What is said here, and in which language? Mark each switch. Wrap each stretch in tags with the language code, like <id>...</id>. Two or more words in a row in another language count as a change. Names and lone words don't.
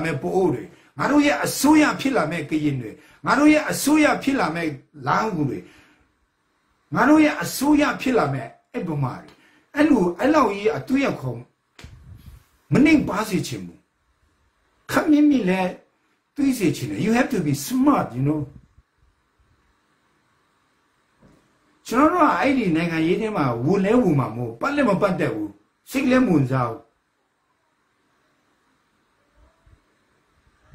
<my>မဲ့ပိုးအိုးတွေငါတို့ရဲ့အစိုးရဖြစ်လာမဲ့ကရင်တွေငါတို့ရဲ့အစိုးရဖြစ်လာမဲ့လ မ်းကူတွေငါတို့ရဲ့အစိုးရဖြစ်လာမဲ့အဲ့ဗမာတွေအဲ့လိုအဲ့လောက်ကြီးအတွေ့အခေါ်မနှိမ်ပါစေချင်ဘူးခမင်းမိလဲတွေးစေချင်တယ်</my> <en>you have to be smart you know</en> <my>ကျွန်တော်တို့ကအဲ့ဒီနိုင်ငံရေးထဲမှာဝင်လဲဝင်မှာမဟုတ်ပတ်လည်းမပတ်တဲ့ဘူးစိတ်လည်းမဝင်စားဘူး</my>